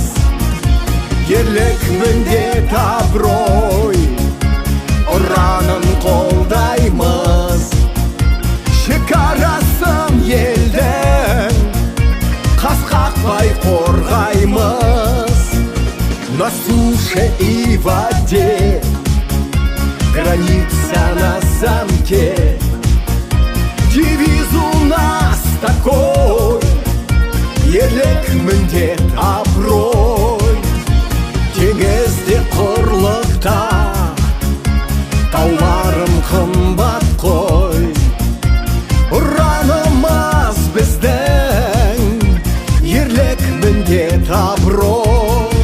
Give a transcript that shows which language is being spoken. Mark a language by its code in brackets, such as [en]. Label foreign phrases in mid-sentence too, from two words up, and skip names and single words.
[kk] Ерлік міндет абырой, ұранын қолдаймыз. Шекарасын елдің қас-қақпай қорғаймыз. [ru] На суше и в воде, граница на замке. Девиз у нас такой: [kk] ерлік міндет абырой. Теңізде құрлықта тауларым қымбат қой, ұранымыз біздің ерлік міндет абырой.